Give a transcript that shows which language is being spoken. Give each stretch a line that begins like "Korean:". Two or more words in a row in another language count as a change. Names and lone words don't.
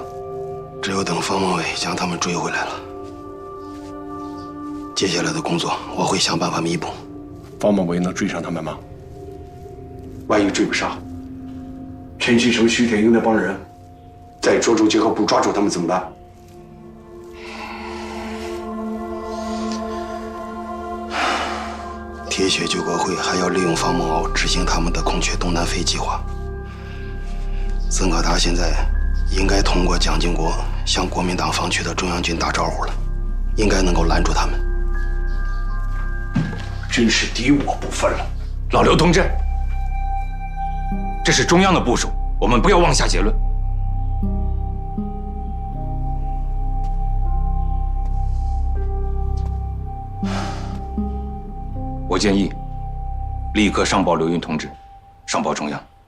Chinese: 只有等方孟偉將他們追回来了，接下来的工作我會想辦法彌補。方孟偉能追上他們嗎？萬一追不上，陳其成、徐天英那幫人在涿州结合部抓住他們怎麼辦？鐵血救國會還要利用方孟敖執行他們的孔雀東南飛計劃。曾可達現在應該通過蔣經國向國民黨方區的中央軍打招呼了，應該能夠攔住他們。真是敌我不分了。老刘同志，这是中央的部署，我们不要妄下结论。我建議立刻上報劉雲同志，上報中央。